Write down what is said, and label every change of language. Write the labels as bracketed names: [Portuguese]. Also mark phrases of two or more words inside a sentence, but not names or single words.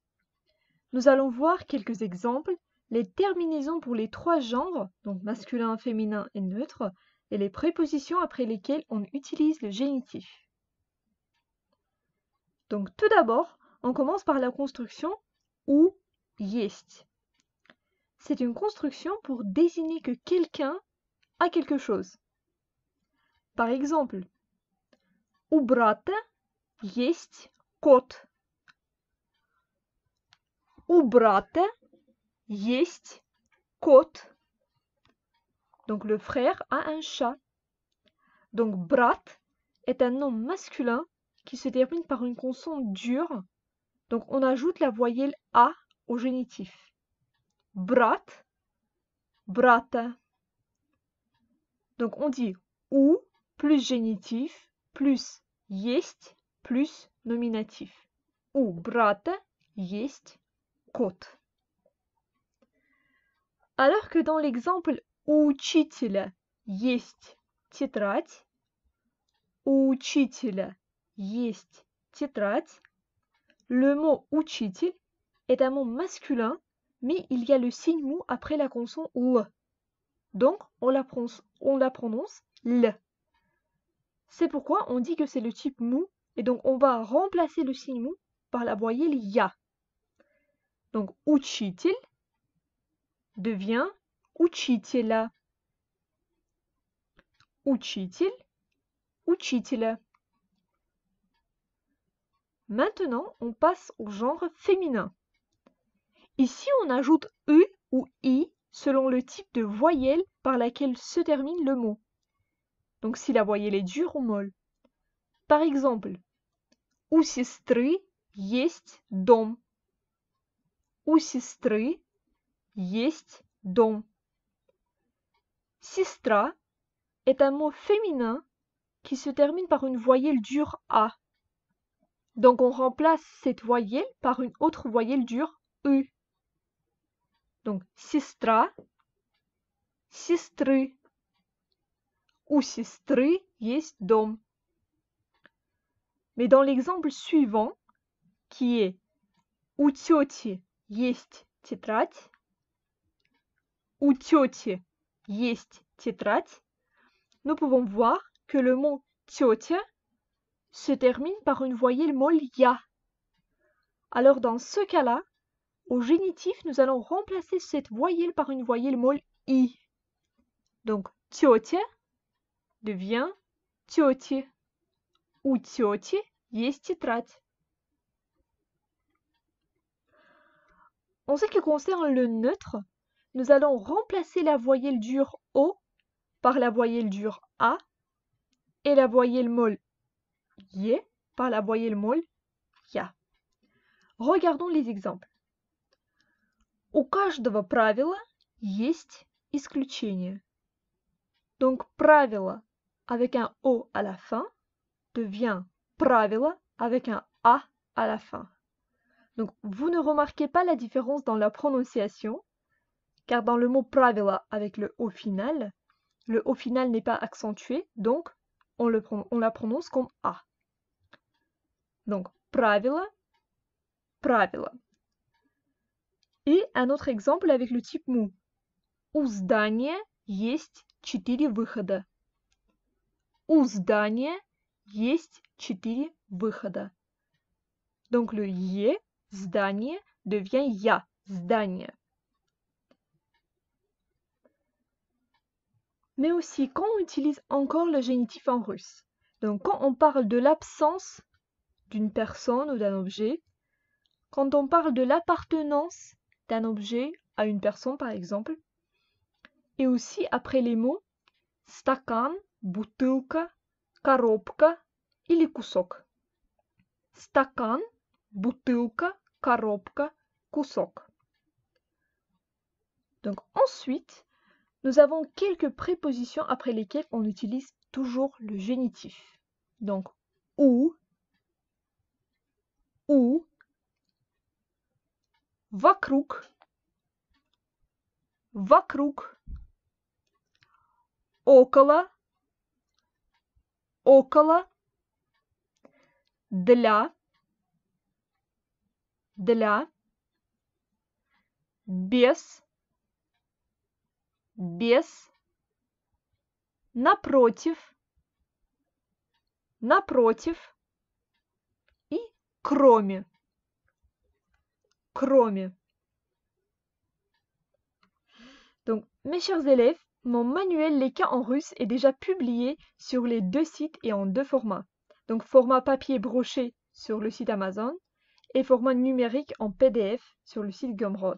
[French] Nous allons voir quelques exemples, les terminaisons pour les trois genres, donc masculin, féminin et neutre, et les prépositions après lesquelles on utilise le génitif. Donc tout d'abord, on commence par la construction ou есть. C'est une construction pour désigner que quelqu'un a quelque chose. Par exemple, [Russian] у брата есть кот. У брата есть кот. [French] Donc le frère a un chat. Donc brat est un nom masculin qui se termine par une consonne dure. Donc on ajoute la voyelle A au génitif. Brat, brata. Donc on dit ou plus génitif plus есть plus nominatif. У брата есть кот. Alors que dans l'exemple [Russian] у учителя есть тетрадь, у учителя есть тетрадь, [French] le mot учитель est un mot masculin, mais il y a le signe mou après la consonne L. Donc on la prononce L. C'est pourquoi on dit que c'est le type mou, et donc on va remplacer le signe mou par la voyelle ya. Donc учитель devient учителя. [Russian] Учитель, учителя. [French] Maintenant, on passe au genre féminin. Ici, on ajoute U ou I selon le type de voyelle par laquelle se termine le mot. Donc si la voyelle est dure ou molle. Par exemple, [Russian] у сестры есть дом. У сестры есть дом. [French] Сестра est un mot féminin qui se termine par une voyelle dure A. Donc on remplace cette voyelle par une autre voyelle dure U. [Russian] Donc сестра, сестры. У сестры есть дом. [French] Mais dans l'exemple suivant, qui est [Russian] у тети есть тетрадь, у тети есть тетрадь, [French] nous pouvons voir que le mot тетя se termine par une voyelle molle ya. Alors dans ce cas-là, au génitif, nous allons remplacer cette voyelle par une voyelle molle i. Donc тетя devient тети. [Russian] У тети есть тетрадь. [French] En ce qui concerne le neutre, nous allons remplacer la voyelle dure O par la voyelle dure A et la voyelle molle Y par la voyelle molle Я. Regardons les exemples. [Russian] У каждого правила есть исключение. [French] Donc правило avec un O à la fin devient правило avec un A à la fin. Donc vous ne remarquez pas la différence dans la prononciation, car dans le mot правило avec le O final n'est pas accentué, donc on la prononce comme A. [Russian] Donc правило, правило. [French] Et un autre exemple avec le type мou. [Russian] У здания есть 4 выхода. У здания есть 4 выхода. [French] Donc le [Russian] е, здание, [French] devient [Russian] я, здание. [French] Mais aussi quand on utilise encore le génitif en russe. Donc quand on parle de l'absence d'une personne ou d'un objet, quand on parle de l'appartenance d'un objet à une personne par exemple, et aussi après les mots [Russian] стакан, бутылка, коробка или кусок. Стакан, бутылка, коробка, кусок. [French] Donc ensuite, nous avons quelques prépositions après lesquelles on utilise toujours le génitif. Donc ou, [Russian] вокруг, вокруг. около, около, для, без, напротив, и кроме, [French] Donc, mes chers élèves, mon manuel Les cas en russe est déjà publié sur les 2 sites et en 2 formats. Donc, format papier broché sur le site Amazon et format numérique en PDF sur le site Gumroad.